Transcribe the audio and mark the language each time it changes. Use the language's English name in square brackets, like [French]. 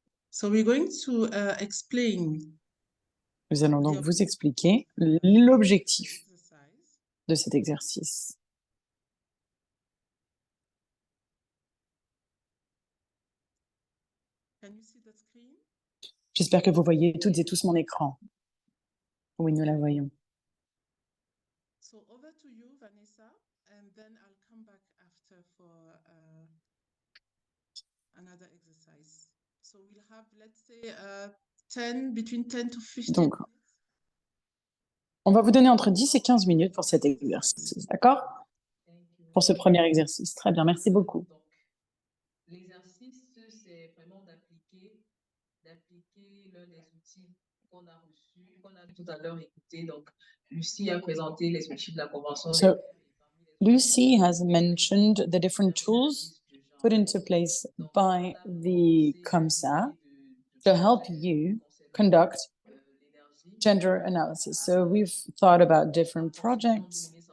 [English] So we're going to explain [French] Nous allons donc vous expliquer l'objectif de cet exercice. [English] Can you see the screen? [French] J'espère que vous voyez toutes et tous mon écran. Oui, nous la voyons. [English] So over to you, Vanessa, and then I'll come back after for another exercise. So we'll have, let's say, between 10 to 15 [French] Donc, [English] minutes. [French] on va vous donner entre 10 et 15 minutes pour cet exercice, d'accord? Pour ce premier exercice. Très bien, merci beaucoup. Donc, l'exercice, c'est vraiment d'appliquer l'un des outils qu'on a reçus, qu'on a tout à l'heure écouté. Donc, Lucie a présenté les outils de la Convention. [English] So, Lucy has mentioned the different tools put into place by the COMSA to help you conduct gender analysis. So we've thought about different projects.